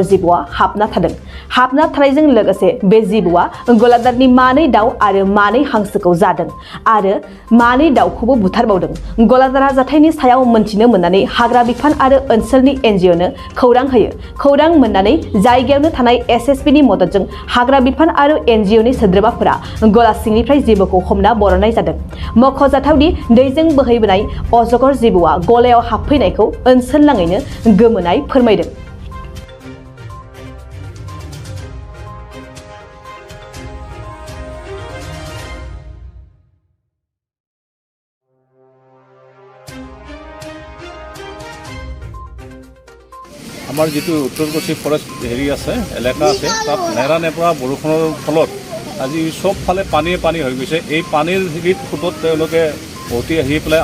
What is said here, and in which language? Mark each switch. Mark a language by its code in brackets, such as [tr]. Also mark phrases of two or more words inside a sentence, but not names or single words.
[brx] जिबौआ हाबना थानायजों लोगोसे बे जिबौआ गलादारनि मानै दाउ आरो मानै हांसोखौ जादों आरो मानै दाउखौबो बुथारबावदों गलादारा जाथायनि सायाव मोनथिनो मोननानै हाग्रा बिफान आरो ओनसोलनि एनजिअनो खौरां होयो खौरां मोननानै जायगायावनो थानाय एसएसबीनि मददजों हाग्रा बिफान आरो एनजिअनि सोद्रोमाफोरा गला सिंनिफ्राय जिबौखौ हमना बरननाय जादों मख'जाथावदि दैजों बोहैबोनाय अजगर जिबौआ गलायाव हाबफैनायखौ ओनसोल नाङैनो गोमोनाय फोरमायदों [as] আমাৰ যেটো উত্তৰ কছি ফৰেষ্ট হেৰি আছে এলেকা আছে তাত নেৰা নেপৰা বৰষুণৰ ফলত আজি সব ফালে পানী হৈ গৈছে এই পানীৰ হেৰিত ফুটত তেওঁলোকে উঠি আহি পেলাই